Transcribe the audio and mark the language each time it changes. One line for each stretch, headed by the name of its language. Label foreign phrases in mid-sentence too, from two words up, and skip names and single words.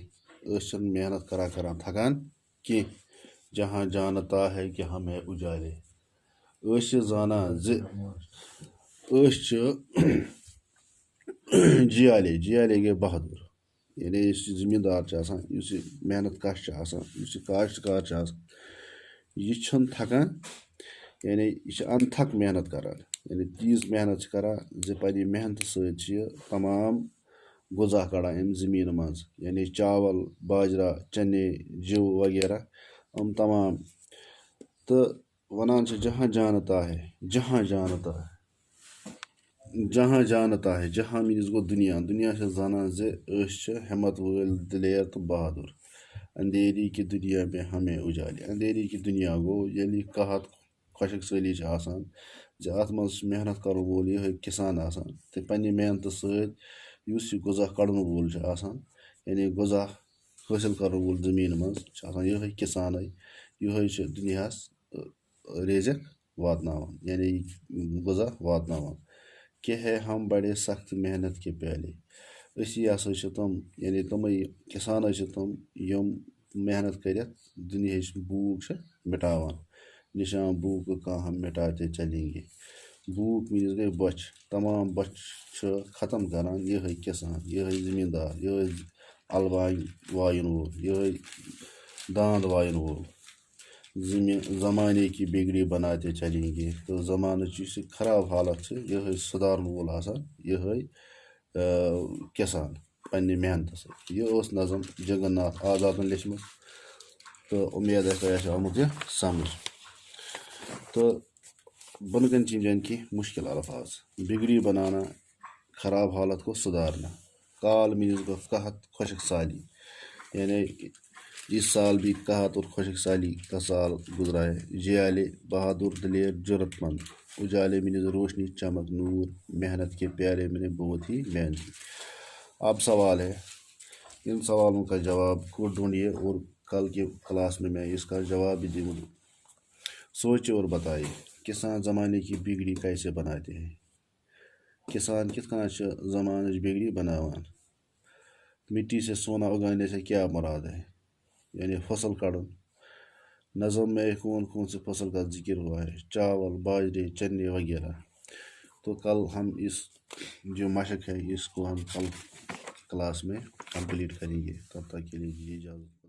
Urdu: محنت کرا تھکان کی، جہاں جانتا ہے کہ ہم ہے اجالے.
Kashmiri: زانا جیالے گے بہادر، یعنی اس زمیندار آسان، اس محنت کش اس کاشتکار یہ چھنہ تھکان، یعنی یہ انتھک محنت کران، یعنی تیز محنت کران پنہ محنت ست تمام غذا کڑان ام زمین مز، یعنی چاول باجرہ چنے جو وغیرہ ام تمام. تو ونان
Urdu: جہاں جانتا ہے، جہاں جانتا ہے
Kashmiri: جہاں مینز گو دنیا زانان ہمت وول دلیر تو بہادر.
Urdu: اندھیری کی دنیا میں ہمیں اجالے، اندھیری کی دنیا
Kashmiri: گو یعنی قحط خشک سالی آسان ات مز محنت کرن وول یہ کسان آسان، تو پنہ محنت ست اس یہ غذا کڑن وول آسان، یعنی غذا حاصل کرن وول زمین مز آسان یہ کسانے، یہ دنیاس رزق واتناوان، یعنی غذا واتناوان.
Urdu: کہ ہے ہم بڑے سخت محنت کے پیالے.
Kashmiri: اسی ہسا تم، یعنی تمے کسان تم یم محنت کرت دنیا بھوک مٹاوان.
Urdu: نشاں بھوک کا ہم مٹاتے چلیں گے.
Kashmiri: بھوک مینز گئی بچ، تمام بچ ختم کران یہ کسان، یہ زمیندار، یہ الوان وائن وول، یہ داند وائن وول.
Urdu: زمانے کی بگڑی بناتے چلیں گے.
Kashmiri: تو زمانہ خراب حالت یہ سدھارن وول آسان یہ کسان پنہ محنت ست. یہ نظم جگن ناتھ آزاد لیچمت، تو امید ہے تۄہہِ آسہِ آمُت یہ سمجھ. تو بن کن چین
Urdu: کی مشکل الفاظ: بگڑی بنانا، خراب حالت کو سدھارنا.
Kashmiri: کال مینز گو قحط خشک سالی،
Urdu: یعنی اس سال بھی قحط اور خشک سالی کا سال گزرا ہے. جیالے بہادر دلیر جرت مند. اجالے مینز روشنی چمک نور. محنت کے پیالے میں بہت ہی محنتی. اب سوال ہے، ان سوالوں کا جواب کو ڈھونڈیے اور کل کے کلاس میں اس کا جواب بھی دوں گا. سوچے اور بتائیے کسان زمانے کی بگڑی کیسے بناتے ہیں.
Kashmiri: کسان کت کن زمانچ بگڑی بناوان.
Urdu: مٹی سے سونا اگانے سے کیا مراد ہے، یعنی
Kashmiri: فصل کڑن.
Urdu: نظم میں کون کون سے فصل کا ذکر ہوا ہے، چاول، باجرے، چنے وغیرہ۔ تو کل ہم اس جو مشق ہے اس کو ہم کل کلاس میں کمپلیٹ کریں گے، تب تک کے لیے دیجیے اجازت۔